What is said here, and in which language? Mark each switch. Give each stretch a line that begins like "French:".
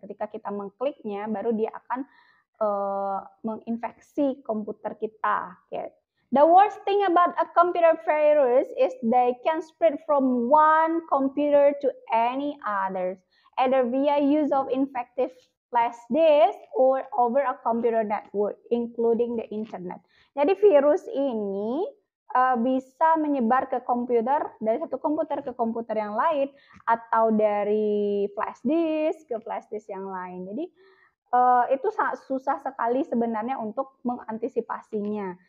Indonesian: Ketika kita mengkliknya, baru dia akan menginfeksi komputer kita. Okay.
English: The worst thing about a computer virus is they can spread from one computer to any others, either via use of infected flash disk or over a computer network, including the internet.
Indonesian: Jadi virus ini bisa menyebar ke komputer, dari satu komputer ke komputer yang lain, atau dari flash disk ke flash disk yang lain. Jadi itu sangat susah sekali sebenarnya untuk mengantisipasinya.